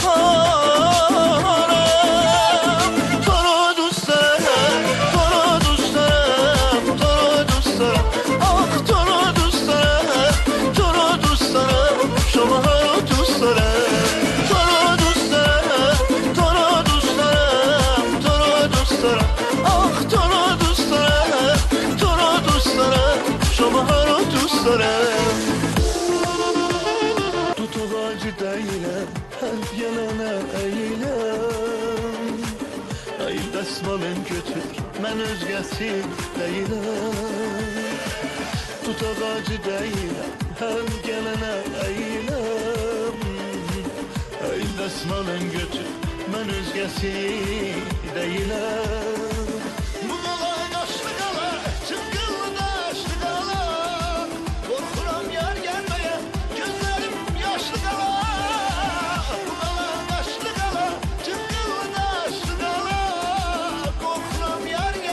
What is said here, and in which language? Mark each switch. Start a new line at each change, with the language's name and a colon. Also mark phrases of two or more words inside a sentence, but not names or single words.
Persian: بهارم تو رو دوست دارم تو رو دوست دارم تو رو دوست دارم آخ تو رو دوست دارم تو رو دوست دارم شما رو دوست دارم تو رو دوست دارم تو رو دوست دارم تو رو دوست دارم آخ تو رو دوست دارم تو رو دوست دارم شما رو دوست دارم
Azerbaijani: değilim, hep yanına eğilim Ey dəsmalın götür, mən özgəsi deyiləm Tut ağacı deyiləm, həm gələnə eğilim Ey dəsmalın götür, mən özgəsi deyiləm Bu qalay daşlı qala, çıqqıllı daşlı qala Qorxuram yar gəlməyə, gözlərim yaşlı qala Daşlı qala, çıqqıllı daşlı qala Qorxuram yar